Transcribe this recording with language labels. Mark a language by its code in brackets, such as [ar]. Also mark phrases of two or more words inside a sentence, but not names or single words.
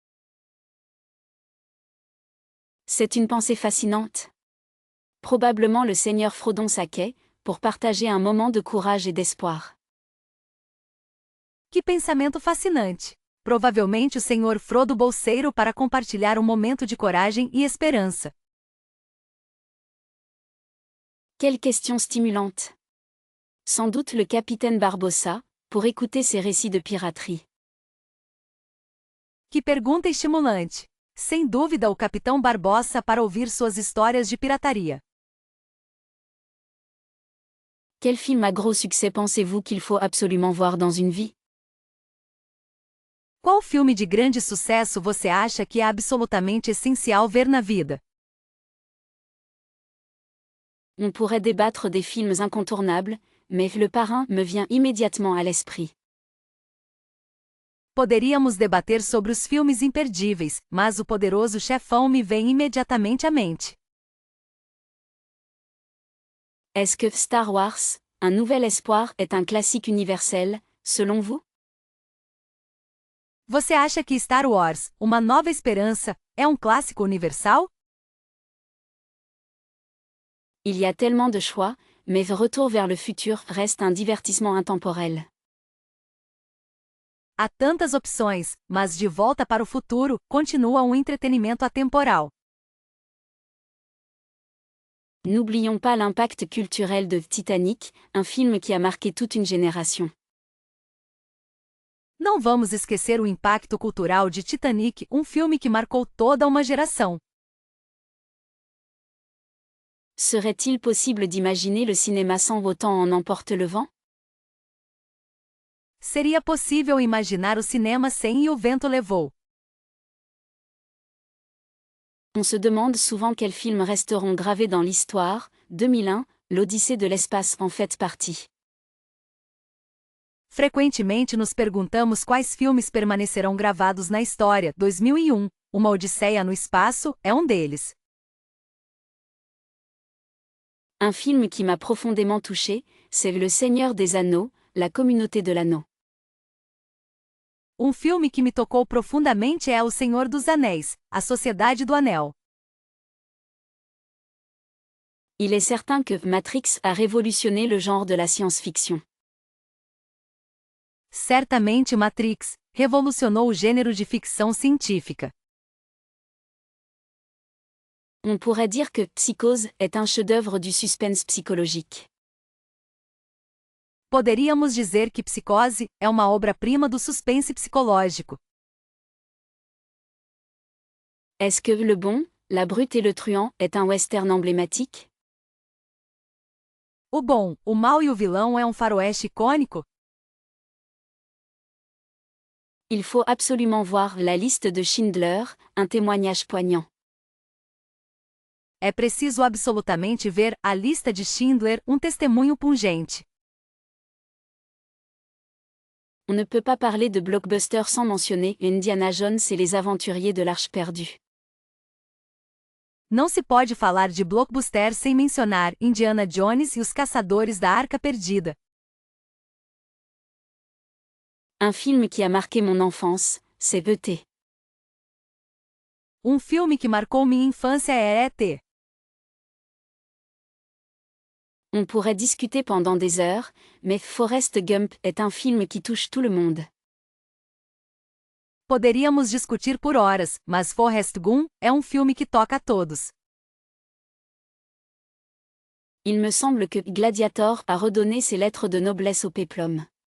[fr] C'est une pensée fascinante. Probablement le seigneur Frodon Saquet, pour partager un moment de courage et d'espoir. [pt] Que pensamento fascinante! Provavelmente o Sr. Frodo Bolseiro para compartilhar um momento de coragem e esperança. [fr] Quelle question stimulante! Sans doute le capitaine Barbossa, pour écouter ses récits de piraterie. [pt] Que pergunta estimulante! Sem dúvida o Capitão Barbossa para ouvir suas histórias de pirataria. [fr] Quel film à gros succès pensez-vous qu'il faut absolument voir dans une vie? [pt] Qual filme de grande sucesso você acha que é absolutamente essencial ver na vida? [fr] On pourrait débattre des films incontournables, mais Le Parrain me vient immédiatement à l'esprit. [pt] Poderíamos debater sobre os filmes imperdíveis, mas O Poderoso Chefão me vem imediatamente à mente. [fr] Est-ce que Star Wars, Un Nouvel Espoir est un classique universel, selon vous? [pt] Você acha que Star Wars, Uma Nova Esperança, é um clássico universal? [fr] Il y a tellement de choix, mais Retour vers le futur reste un divertissement intemporel. [pt] Há tantas opções, mas De Volta para o Futuro continua um entretenimento atemporal. [fr] N'oublions pas l'impact culturel de Titanic, un film qui a marqué toute une génération. [pt] Não vamos esquecer o impacto cultural de Titanic, um filme que marcou toda uma geração. [fr] Serait-il possible d'imaginer le cinéma sans autant en emporte le vent? [pt] Seria possível imaginar o cinema sem E o Vento Levou. [fr] On se demande souvent quels films resteront gravés dans l'histoire. 2001, l'Odyssée de l'espace en fait partie. [pt] Frequentemente nos perguntamos quais filmes permanecerão gravados na história. 2001, Uma Odisseia no Espaço, é um deles. [fr] Un film qui m'a profondément touché, c'est Le Seigneur des Anneaux, La Communauté de l'Anneau. [pt] Um filme que me tocou profundamente é O Senhor dos Anéis, A Sociedade do Anel. [fr] Il est certain que Matrix a révolutionné le genre de la science-fiction. [pt] Certamente Matrix revolucionou o gênero de ficção científica. [fr] On pourrait dire que Psychose est un chef-d'œuvre du suspense psychologique. [pt] Poderíamos dizer que Psicose é uma obra-prima do suspense psicológico. [fr] Est-ce que Le Bon, la Brute et le Truand est un western emblématique? [pt] O Bom, o Mal e o Vilão é um faroeste icônico? [fr] Il faut absolument voir La Liste de Schindler, un témoignage poignant. [pt] É preciso absolutamente ver A Lista de Schindler, um testemunho pungente. [fr] On ne peut pas parler de blockbuster sans mentionner Indiana Jones et les aventuriers de l'Arche perdue. [pt] Não se pode falar de blockbuster sem mencionar Indiana Jones e os Caçadores da Arca Perdida. [fr] Un film qui a marqué mon enfance, c'est E.T. [pt] Um filme que marcou minha infância é E.T. [fr] On pourrait discuter pendant des heures, mais Forrest Gump est un film qui touche tout le monde. [pt] Poderíamos discutir por horas, mas Forrest Gump é um filme que toca a todos. [fr] Il me semble que Gladiator a redonné ses lettres de noblesse au péplum.